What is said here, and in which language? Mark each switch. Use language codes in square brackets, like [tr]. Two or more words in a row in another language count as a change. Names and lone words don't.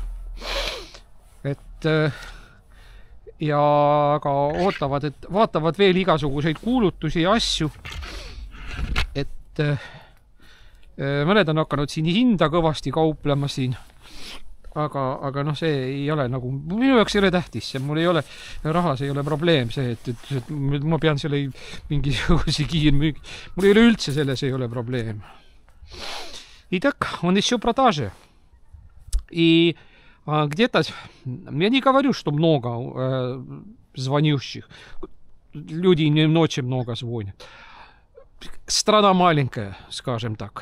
[et] Et ja aga ootavad, et vaatavad veel igasuguseid kuulutusi ja asju, et mõned on hakanud siin hinda kõvasti kauplema siin, aga noh, see ei ole nagu, minu jaoks ei ole tähtis, mul ei ole, rahas ei ole probleem see, et ma pean selle mingisuguse kiirmüügi, mul ei ole üldse selles ei ole probleem. [ru] Итак, он еще продаже. И где-то, я не говорю, что много звонющих. Люди не очень много звонят. Страна маленькая, скажем так.